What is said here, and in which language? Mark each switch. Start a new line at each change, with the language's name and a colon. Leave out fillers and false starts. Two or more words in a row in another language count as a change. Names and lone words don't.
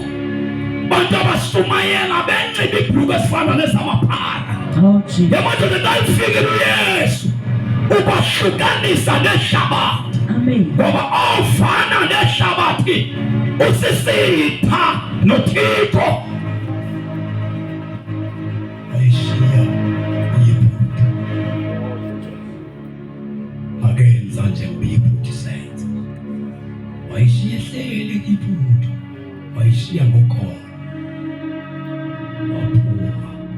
Xhosa: Bantu abasumayela benxiba ibhuluku esifana nezamaphara. Yamadoda xa ifikile uYesu ubahlukanisa nehlabathi. Ngoba ofana nehlabathi usisitha noThixo. Ayishiya iyiphutha. Akenza njengoyiphutha isenze. Wayishiya ehleli iphutha. Wayishiya ngokholo. Waphuma.